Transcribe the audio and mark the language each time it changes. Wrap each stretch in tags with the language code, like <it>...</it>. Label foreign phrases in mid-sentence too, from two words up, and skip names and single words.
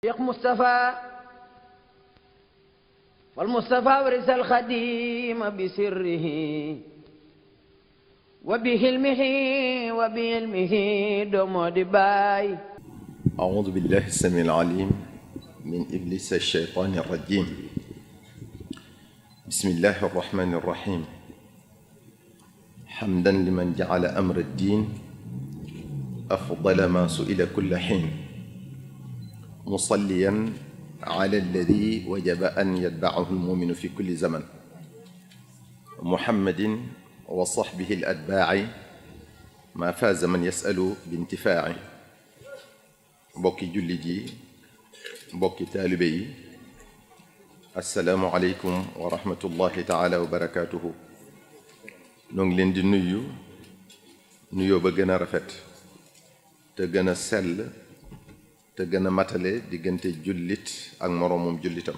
<ar>شيخ مصطفى والمصطفى وارث الخديم بسره وبحلمه وبعلمه</ar> <wo>doomoo di baay.</wo> <ar>أعوذ بالله السميع العليم من إبليس الشيطان الرجيم. بسم الله الرحمن الرحيم. حمدا لمن جعل أمر الدين أفضل ما سئل كل حين، مصليا على الذي وجب أن يتبعه المؤمن في كل زمن، محمد وصحبه الأتباع ما فاز من يسأل بانتفاع.</ar> <wo>mbokki jullit yi, mbokki taalibe yi,</wo> <ar>السلام عليكم ورحمة الله تعالى وبركاته.</ar> <wo>noo ngi leen di nuyoo ba gën a rafet te gën a sell te gën a matale diggante jullit ak moroomum jullitam.</wo>